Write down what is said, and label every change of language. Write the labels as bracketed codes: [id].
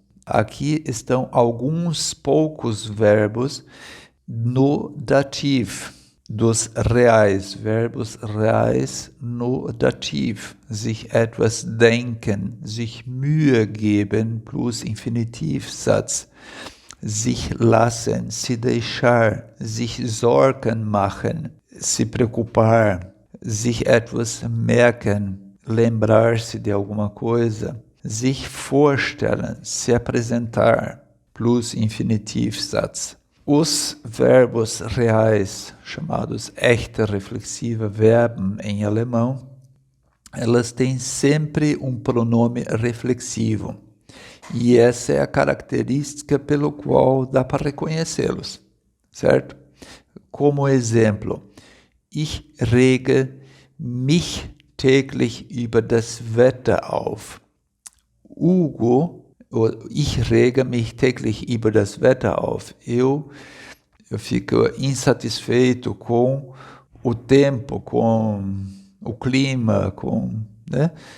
[pt] Aqui estão alguns poucos verbos no dativo, dos reais, verbos reais no dativo. [de] Sich etwas denken, sich Mühe geben, plus Infinitivsatz. Sich lassen, [pt] se deixar, [de] sich Sorgen machen, [pt] se preocupar, [de] sich etwas merken, [pt] lembrar-se de alguma coisa, [de] sich vorstellen, [pt] se apresentar, [de] plus Infinitivsatz. [pt] Os verbos reais, chamados echte reflexiva Verben em alemão, elas têm sempre um pronome reflexivo. E essa é a característica pelo qual dá para reconhecê-los, certo? Como exemplo, [de] ich rege mich täglich über das Wetter auf. Hugo, ich rege mich täglich über das Wetter auf. [pt] Eu fico insatisfeito com o tempo, com o clima, né?